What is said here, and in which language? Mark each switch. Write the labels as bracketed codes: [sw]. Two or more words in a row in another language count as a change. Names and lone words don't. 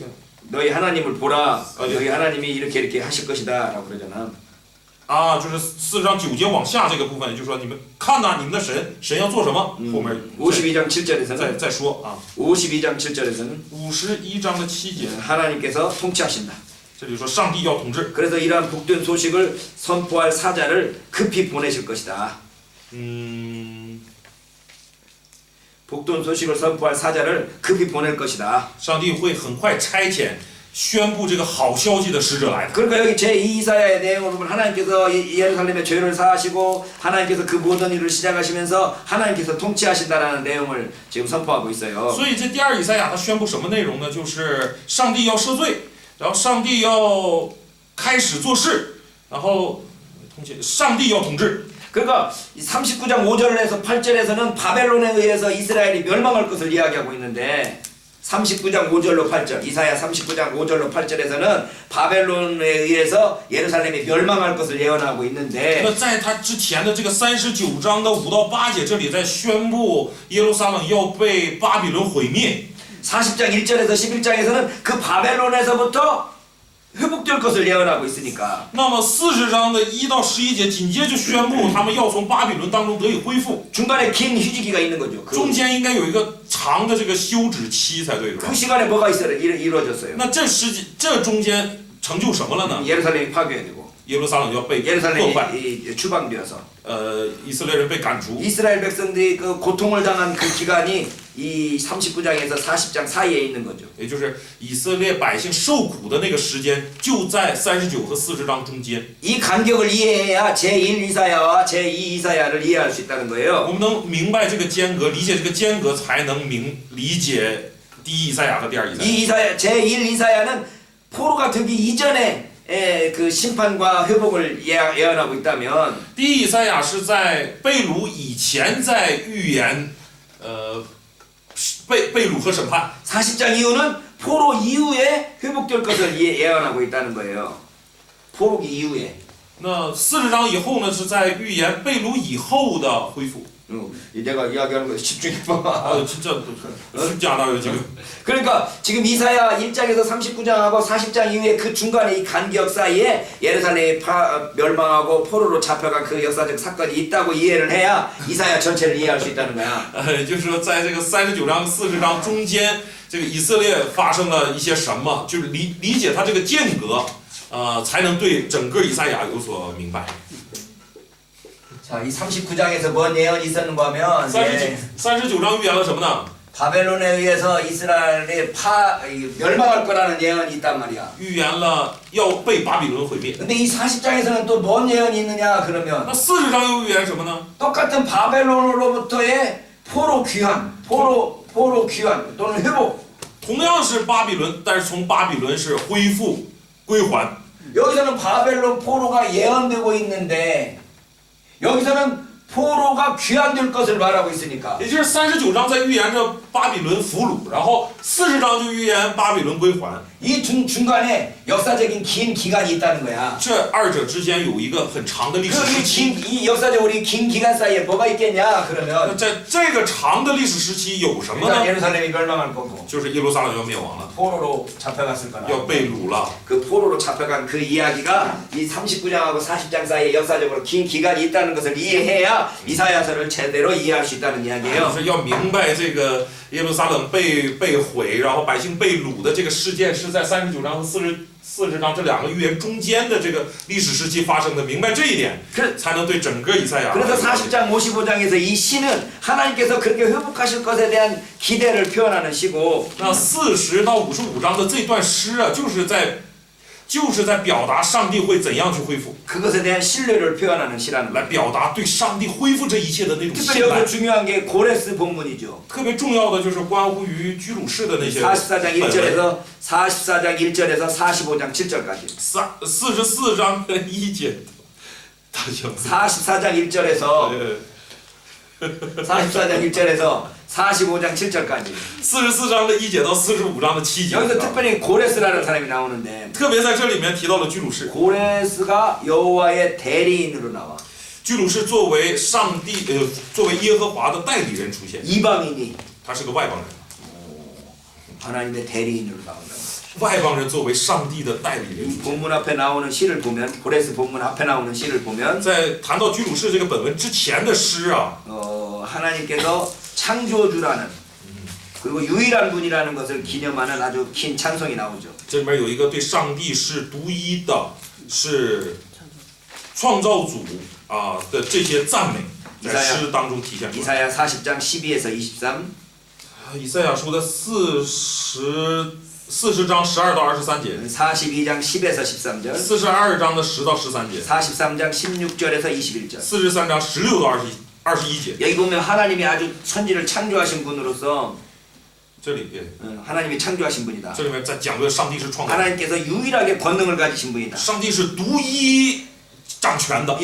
[ko] 너희 하나님을 보라. 예. 너희 하나님이 이렇게 하실 것이다 라고 그러잖아. [zh] 就是40章9节往下这个部分，就说你们看呐，你们的神要做什么？后面 [ko] 52장 7절에서는 [zh] 再说啊。 [ko] 52장 7절에서는 [zh] 51 章的7节， [ko] 하나님께서 통치하신다. [zh] 这里说上帝要统治。 [ko] 그래서 이러한 복된 소식을 선포할 사자를 급히 보내실 것이다. 복된 소식을 선포할 사자를 급히 보낼 것이다. [zh] 上帝会很快差遣宣布这个好消息的使者来的。 [ko] 그러니까 여기 제2이사야의 내용을 보면 하나님께서 예루살렘의 죄를 사하시고 하나님께서 그 모든 일을 시작하시면서 하나님께서 통치하신다라는 내용을 지금 선포하고 있어요. [zh] 所以这第二以赛亚他宣布什么内容呢？就是上帝要赦罪，然后上帝要开始做事，然后上帝要统治。 [ko] 그러니까 39장 5절에서 8절에서는 바벨론에 의해서 이스라엘이 멸망할 것을 이야기하고 있는데 39장 5절로 8절 이사야 39장 5절로 8절에서는 바벨론에 의해서 예루살렘이 멸망할 것을 예언하고 있는데 [zh] 那在他之前的这个39章的5到8节，这里在宣布耶路撒冷要被巴比伦毁灭。 [ko] 40장 1절에서 11장에서는 그 바벨론에서부터 회복될 것을 예언하고 있으니까 [zh] 那么40章的1到11节紧接着宣布他们要从巴比伦当中得以恢复， [ko] 중간에 긴 휴지기가 있는 거죠. [zh] 中间应该有一个长的这个休止期才对，是吧 [ko] 그 ？ 시간에 뭐가 이루어졌어요? [zh] 那这中间成就什么了呢？ [ko] 예루살렘이 파괴되고 [zh] 耶路撒冷要被破坏， [ko] 예루살렘이 추방되어서 [zh] 以色列人被赶逐。 [ko] 이스라엘 백성들이 그 고통을 당한 그 기간이 이 39장에서 40장 사이에 있는 거죠. [zh] 也就是以色列百姓受苦的那个时间，就在39和40章中间。 [ko] 이 간격을 이해해야 제1 이사야와 제2 이사야를 이해할 수 있다는 거예요. [zh] 我们能明白这个间隔，理解这个间隔，才能理解第一以赛亚和第二以赛亚。 [ko] 이 이사야 제1 이사야는 포로가 되기 이전에 그 심판과 회복을 예언하고 있다면 [zh] 第一以赛亚是在被掳以前在预言，被掳和审判。 [ko] 40장 이후는 포로 이후에 회복될 것을 예언하고 있다는 거예요. 포로기 이후에. [zh] 那40章以后呢，是在预言被掳以后的恢复。 [ko] 내가 이야기하는 거 집중해봐. 진짜 쉽지 않아요 지금. 그러니까 지금 이사야 1장에서 39장하고 40장 이후에 그 중간에 이 간격 사이에 예루살렘이 멸망하고 포로로 잡혀간 그 역사적 사건이 있다고 이해를 해야 이사야 전체를 이해할 수 있다는 거야. [zh] 就是说，在这个39章、40章中间，这个以色列发生了一些什么，就是理解它这个间隔，才能对整个以赛亚有所明白。 [ko] 자, 이 39장에서 뭔 예언이 있었는가 하면 [zh] 39 章预言了什么呢？ [ko] 바벨론에 의해서 이스라엘이 멸망할 거라는 예언이 있단 말이야. [zh] 预言了要被巴比伦毁灭。 [ko] 근데 이 40장에서는 또 뭔 예언이 있느냐 그러면 [zh] 那40章又预言什么呢？ [ko] 똑같은 바벨론으로부터의 포로 귀환, 포로 귀환 또는 회복. [zh] 同样是巴比伦，但是从巴比伦是恢复归还。 [ko] 여기서는 바벨론 포로가 예언되고 있는데 여기서는 포로가 귀환될 것을 말하고 있으니까 [zh] 也就是39章在预言着巴比伦俘虏，然后40章就预言巴比伦归还。 [ko] 이 중간에 역사적인 긴 기간이 있다는 거야. [zh] 这二者之间有一个很长的历史时期。 [ko] 이 역사적으로 긴 기간 사이에 뭐가 있겠냐 [zh] 那 [ko] 그러면 [zh] 在这个长的历史时期有什么 [ko] 일단 [zh] 呢？ [ko] 예루살렘이 멸망할 거고 [zh] 就是耶路撒冷要灭亡了， [ko] 포로로 잡혀갔을 거라. [zh] 要被掳了。 [ko] 그 포로로 잡혀간 그 이야기가 이 39장하고 40장 사이에 역사적으로 긴 기간이 있다는 것을 이해해야 이사야서를 제대로 이해할 수 있다는 [zh] 就 [ko] 이야기예요. [zh] 是要明白这个耶路撒冷被毁，然后百姓被掳的这个事件是在39章和40章这两个预言中间的这个历史时期发生的，明白这一点， 才能对整个以赛亚。 [ko] 그래서 40장 55장에서 이 시는 하나님께서 그렇게 회복하실 것에 대한 기대를 표현하는 시고 [zh] 那40到55章的这段诗啊，就是在表达上帝会怎样去恢复， [ko] 그것에 대한 신뢰를 표현하는 시라는 [zh] 来 [ko] 거예요. [zh] 表达对上帝恢复这一切的那种 [ko] 특별히 [zh] 信赖 [ko] 여기서 。 중요한 게 고레스 본문이죠. [zh] 特别重要的就是关乎于居鲁士的那些 [ko] 44장 [zh] 本文。 [ko] 1절에서 44장 1절에서 45장 7절까지. [zh] 44 章和1节，大家 [ko] 44장 1절에서 呃 44장 1절에서 45장 7절까지. [zh] 44 章的1节到45章的7节， [ko] 여기서 특별히 고레스라는 사람이 나오는데 [zh] 特别在这里面提到了居鲁士。 [ko] 고레스가 여호와의 대리인으로 나와. [zh] 居鲁士作为上帝作为耶和华的代理人出现， [ko] 이방인이 [zh] 他是个外邦人。 [ko] 하나님의 대리인으로 나온다. [zh] 外邦人作为上帝的代理人 [ko] 이 [zh] 出现。 [ko] 본문 앞에 나오는 시를 보면 고레스 본문 앞에 나오는 시를 보면 [zh] 在谈到居鲁士这个本文之前的诗啊， [ko] 하나님께서 창조주라는 그리고 유일한 분이라는 것을 기념하는 아주 긴 찬송이 나오죠. [zh] 这里面有一个对上帝是独一的，是创造主的这些赞美，在诗当中体现出来。 [ko] 이사야 40장 12에서 23. [zh] 以赛亚书的40章12到23节， [ko] 42장 10에서 13절. [zh] 42 章的10到13节， [ko] 43장 16절에서 21절. [zh] 43 章16到21节。 [ko] 여기 보면 하나님이 아주 천지를 창조하신 분으로서 [zh] 这里， [ko] 하나님이 창조하신 분이다. [zh] 这里面在讲的上帝是创造， [ko] 하나님께서 유일하게 권능을 가지신 분이다. [zh] 上帝是独一掌权的。